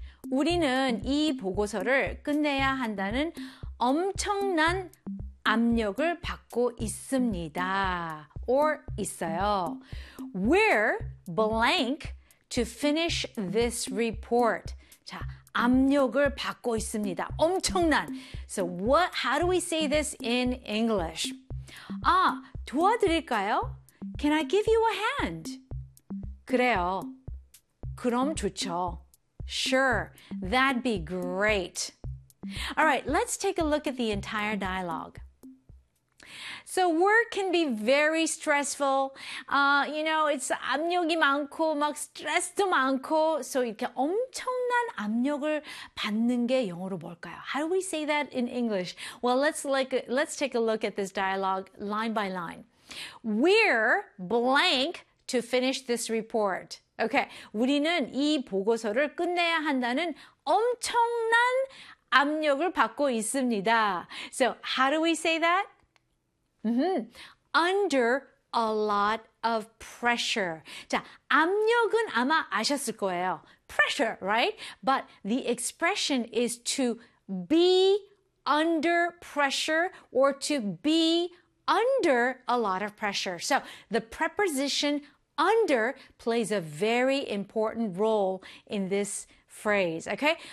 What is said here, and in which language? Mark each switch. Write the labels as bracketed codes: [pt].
[ko] 우리는 이 보고서를 끝내야 한다는 엄청난 압력을 받고 있습니다. [en] Or [ko] 있어요. [en] We're blank to finish this report. [ko] 자, 압력을 받고 있습니다. 엄청난. [en] So what, how do we say this in English? [ko] 아, 도와드릴까요? [en] Can I give you a hand? [ko] 그래요. 그럼 좋죠. [en] Sure, that'd be great. All right, let's take a look at the entire dialogue. So work can be very stressful. You know, it's [ko] 압력이 많고 막 스트레스도 많고 [en] so [ko] 이렇게 엄청난 압력을 받는 게 영어로 뭘까요? [en] How do we say that in English? Well, let's take a look at this dialogue line by line. We're blank to finish this report. [ko] Okay, 우리는 이 보고서를 끝내야 한다는 엄청난 압력을 받고 있습니다. [en] So, how do we say that? Under a lot of pressure. [ko] 자, 압력은 아마 아셨을 거예요. [en] Pressure, right? But the expression is to be under pressure or to be under a lot of pressure. So, the preposition Under plays a very important role in this phrase, okay?